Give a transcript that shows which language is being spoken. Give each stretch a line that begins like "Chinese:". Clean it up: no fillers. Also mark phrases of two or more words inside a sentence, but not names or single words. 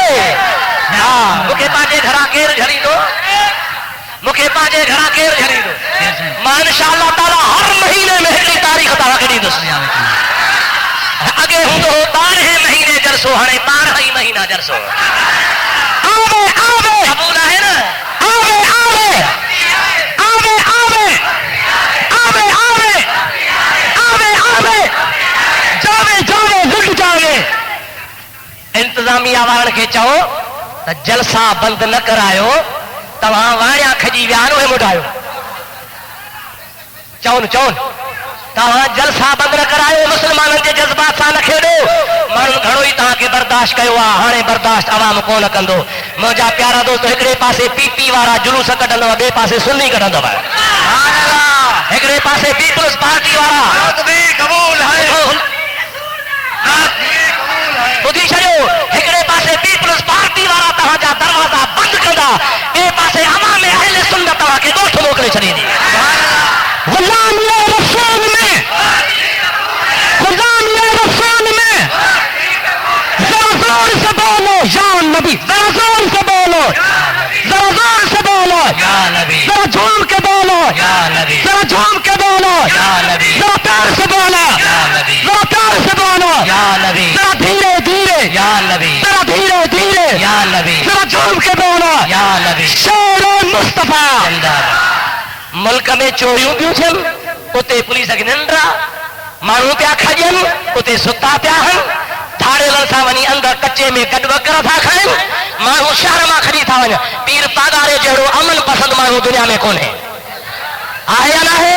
Sindhi: हा, मूंखे पंहिंजे घरां केरु झड़ींदो? मूंखे पंहिंजे घरां केरु झड़ींदो? मां
Arabic: إن شاء الله تعالى
Sindhi: हर महीने में हिकिड़ी तारीख़ तव्हांखे ॾींदुसि। अॻे हूंदो हो 12 महीने जलसो, हाणे 12 ई महीना जलसो। आवे आवे, क़बूल आहे न? आवे आवे आवे आवे आवे आवे आवे आवे जावे जावे लुट जावे। इंतज़ामिया वारनि खे चओ त जलसा बंदि न करायो, तव्हां वाणिया खजी विया आहिनि, उहे मोटायो। चवनि तव्हां जलसा बंदि न करायो, मुस्लमाननि जे जज़्बात सां न खेॾो। माण्हुनि घणो ई तव्हांखे बर्दाश्त कयो आहे, हाणे बर्दाश्त आवाम कोन कंदो। मुंहिंजा प्यारा दोस्त, हिकिड़े पासे पीपी वारा जुलूस कढंदव, ॿिए पासे सुन्नी कढंदव। हिकिड़े पासे पीपल्स पार्टी वारा ॿुधी छॾियो, हिकिड़े पासे पीपल्स पार्टी वारा तव्हांजा दरवाज़ा बंदि कंदा, ॿिए पासे अवाम अहले सुन्नत तव्हांखे ॻोठ मोकिले छॾींदी।
Urdu: غلام یہ رسول میں، غلام یہ رسول میں، ذرا زور سے بولو یا نبی، ذرا زور سے بولو، ذرا زور سے بولو یا نبی، ذرا جھوم کے بولو یا نبی، ذرا جھوم کے بولو یا نبی، ذرا پیار سے بولو یا نبی، ذرا پیار سے بولو یا نبی، ذرا دھیرے دھیرے یا نبی، ذرا دھیرے دھیرے یا نبی، ذرا جھوم کے بولو یا نبی.
Sindhi: शेर मुस्तफा जिंदाबाद। मुल्क में चोरियूं पियूं थियनि, उते पुलिस खे निंड आहे। माण्हू पिया खॼनि, उते सुता पिया आहिनि। धाड़ेलनि सां वञी अंदरि कचे में गॾवकर था खाइनि। माण्हू शहर मां खणी था वञनि। पीर पागारे जहिड़ो अमन पसंदि माण्हू दुनिया में कोन्हे, आहे या न आहे?